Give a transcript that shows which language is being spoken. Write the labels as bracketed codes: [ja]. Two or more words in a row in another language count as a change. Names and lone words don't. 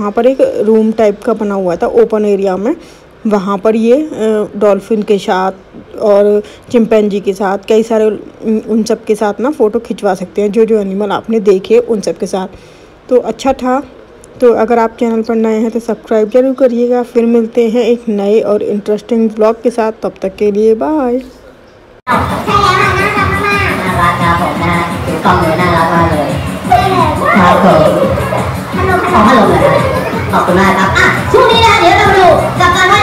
[hi] वहाँ पर एक [en] room type [hi] का बना हुआ था [en] open area [hi] में, वहाँ पर ये डॉल्फिन के साथ और चिंपैंजी के साथ, कई सारे उन सब के साथ ना फ़ोटो खिंचवा सकते हैं, जो जो एनिमल आपने देखे उन सब के साथ। तो अच्छा था। तो अगर आप चैनल पर नए हैं तो सब्सक्राइब जरूर करिएगा। फिर मिलते हैं एक नए और [en] interesting vlog [hi] के साथ, तब तक के लिए बाय। [th] น่ารักครับผมนะถือกล้องเลยน่ารักมากเลยครับผมขอพัดลมเลยขอบคุณมากครับช่วงนี้นะเดี๋ยวเรามาดูกับ